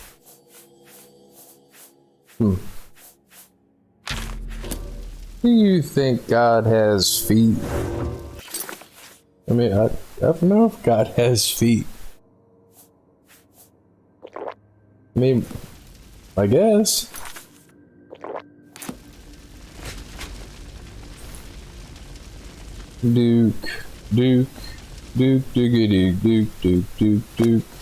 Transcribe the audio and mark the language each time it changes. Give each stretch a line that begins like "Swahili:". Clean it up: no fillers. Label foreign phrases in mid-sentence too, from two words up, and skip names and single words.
English: Do you think God has feet? I mean, I don't know if God has feet. I mean, I guess. Duke, Duke, Duke, Dookie Duke, Duke, Duke, Duke, Duke.